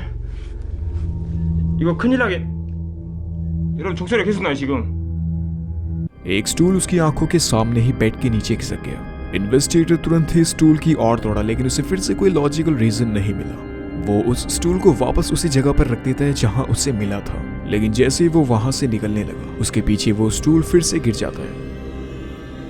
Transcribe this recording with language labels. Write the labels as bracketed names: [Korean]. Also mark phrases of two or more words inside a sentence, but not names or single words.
[Korean] 이거 큰일 나게. 여러분 종소리가 계속 나요 지금. [Hindi] एक स्टूल उसकी आंखों के सामने ही बेड के नीचे खिसक गया। इन्वेस्टिगेटर तुरंत ही स्टूल की ओर दौड़ा लेकिन उसे फिर से कोई [English] logical reason [Hindi] नहीं मिला। वो उस स्टूल को वापस उसी जगह पर रख देता है जहां उसे मिला था, लेकिन जैसे ही वो वहां से निकलने लगा उसके पीछे वो स्टूल फिर से गिर जाता है।